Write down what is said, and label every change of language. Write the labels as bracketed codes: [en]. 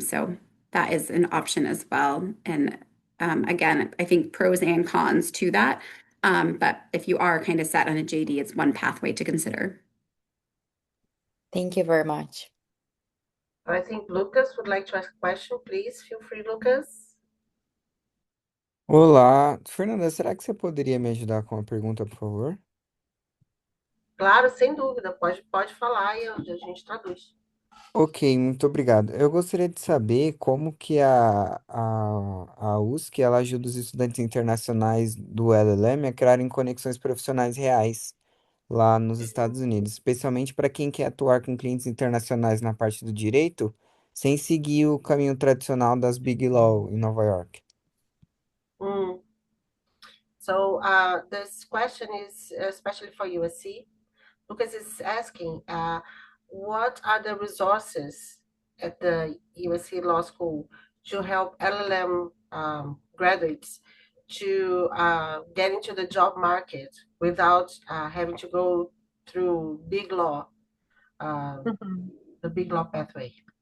[en] So that is an option as well. And again, I think pros and cons to that. But if you are kind of set on a JD, it's one pathway to consider. Thank you very much. I think Lucas would like to ask a question. Please feel free, Lucas. [pt] Olá, Fernanda, será que você poderia me ajudar com uma pergunta, por favor? Claro, sem dúvida, pode falar e a gente traduz. Ok, muito obrigado. Eu gostaria de saber como que a USC ela ajuda os estudantes internacionais do LLM a criarem conexões profissionais reais lá nos Estados Unidos, especialmente para quem quer atuar com clientes internacionais na parte do direito, sem seguir o caminho tradicional das Big Law em Nova York. Mm. [en] So this question is especially for USC. Lucas is asking, what are the resources at the USC Law School to help LLM graduates to get into the job market without having to go through big law, the big law pathway?